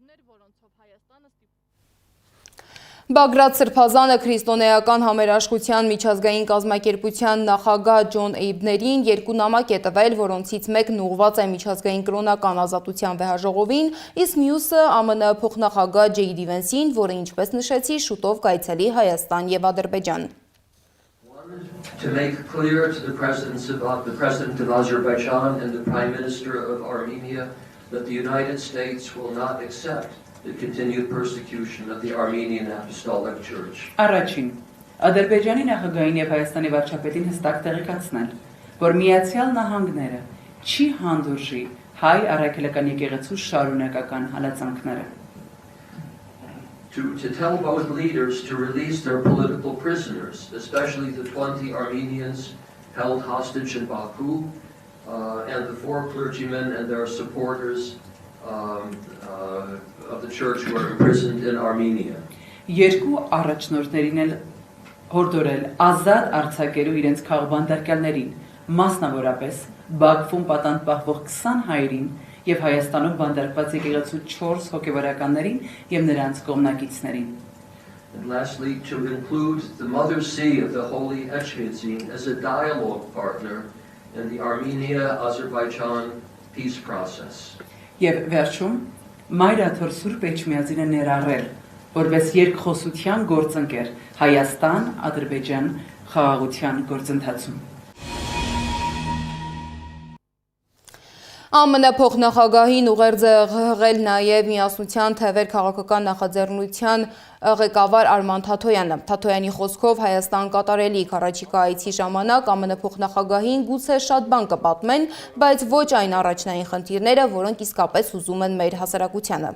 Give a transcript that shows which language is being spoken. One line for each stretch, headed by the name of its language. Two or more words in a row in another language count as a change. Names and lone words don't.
Armenian: Բագրատ Սրբազանը քրիստոնեական համերաշխության միջազգային կազմակերպության նախագահ Ջոն Էյբներին երկու նամակ է տվել, որոնցից մեկն ուղղված է միջազգային կրոնական ազատության վեհաժողովին, իսկ մյուսը ԱՄՆ փոխնախագահ Ջեյդի Վենսին, որը ինչպես նշեցի, շուտով կայցելի Հայաստան եւ Ադրբեջան։
English: To make clear to the President of Azerbaijan and the Prime Minister of Armenia that the United States will not accept the continued persecution of the Armenian Apostolic Church.
Armenian: Առաջին, Ադրբեջանի նախագահին եւ Հայաստանի վարչապետին հստակ տեղեկացնել, որ Միացյալ Նահանգները չի հանդուրժի հայ առաքելական եկեղեցու շարունակական հալածանքները։
English: To tell both leaders to release their political prisoners, especially the 20 Armenians held hostage in Baku, and the 4 clergymen and their supporters of the church who are imprisoned in Armenia.
Armenian: Երկու առաջնորդներին էլ հորդորել ազատ արձակելու իրենց քաղբանդարկյալներին, մասնավորապես Բաքվում պատանդ պահվող 20 հայերին եւ Հայաստանում բանդարկված եկեղեցու 4 հոգեվարականներին եւ նրանց կողմնակիցներին։
English: And lastly, to include the Mother See of the Holy Echmiadzin as a dialogue partner in the Armenia-Azerbaijan peace process.
Armenian: Եվ վերջում Մայրաթոր Սուրբ Էջմիածինը ներառել, որպես երկխոսության գործընկեր Հայաստան-Ադրբեջան խաղաղության գործընթացում։ ԱՄՆ փոխնախագահին ուղերձ է ղղել նաև Միասնության թևեր քաղաքական նախաձեռնության ղեկավար Արման Թաթոյանը։ Թաթոյանի խոսքով Հայաստան կատարելիք առաջիկա այցի ժամանակ ԱՄՆ փոխնախագահին գուցե շատ բան կպատմեն, բայց ոչ այն առաջնային խնդիրները, որոնք իսկապես հուզում են մեր հասարակությանը։